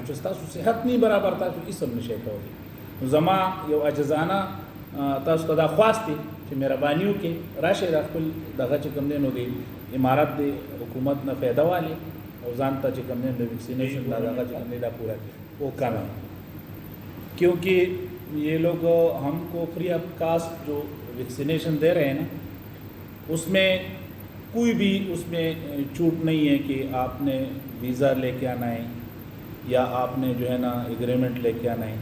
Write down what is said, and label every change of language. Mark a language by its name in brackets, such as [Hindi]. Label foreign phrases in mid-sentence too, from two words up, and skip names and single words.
[Pashto] چې ستاسو صحت نه برابر تاسو هېڅ هم نشئ کولی. نو زما یو عجزانه تاسو ته دا خواست دی چې مهرباني وکړئ راشئ دا خپل دغه چې کوم دی نو د امارات د حکومت نه فایده والی او ځان ته چې کوم دی د ویکسینیشن دا دغه چې کوم دی دا پورا کړي [Urdu] وہ کم ہے. کیونکہ یہ لوگ ہم کو [English] free of cost [Urdu] جو ویکسینیشن دے رہے ہیں نا اس میں کوئی بھی اس میں چھوٹ نہیں ہے کہ آپ نے ویزا لے کے آنا ہے یا آپ نے جو ہے نا ایگریمنٹ لے کے آنا ہے.